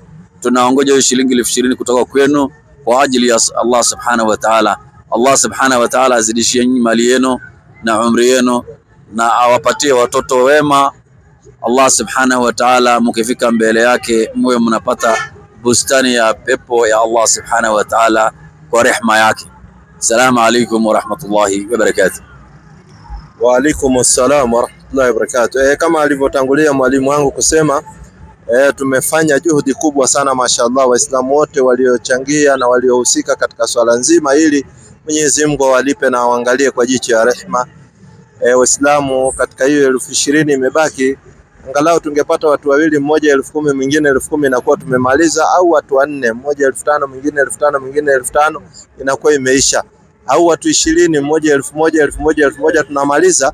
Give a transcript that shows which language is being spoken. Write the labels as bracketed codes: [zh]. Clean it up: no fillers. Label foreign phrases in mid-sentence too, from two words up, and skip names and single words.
[sw] Tunaongoja hiyo shilingi 20,000 kutoka kwenu kwa ajili ya Allah [ar] سبحانه وتعالى. [sw] Allah [ar] سبحانه وتعالى [sw] azidishie mali yenu na umri yenu na awapatie watoto wema. Allah [ar] سبحانه وتعالى, [sw] mkifika mbele yake mwe mnapata bustani ya pepo ya Allah [ar] سبحانه وتعالى [sw] kwa rehema yake. [ar] السلام عليكم ورحمة الله وبركاته. وعليكم السلام ورحمة الله وبركاته. [sw] Kama alivyotangulia mwalimu wangu kusema, tumefanya juhudi kubwa sana mashallah, Waislamu wote waliochangia na waliohusika katika swala nzima, ili Mwenyezi Mungu awalipe na waangalie kwa jicho ya rehema. Waislamu, katika hiyo 20,000 imebaki, angalau tungepata watu wawili, mmoja 10,000 mwingine 10,000, inakuwa tumemaliza, au watu 4, mmoja 5,000 mwingine 5,000 mwingine 5,000, inakuwa imeisha, au watu 20, mmoja 1,000 1,000 tunamaliza.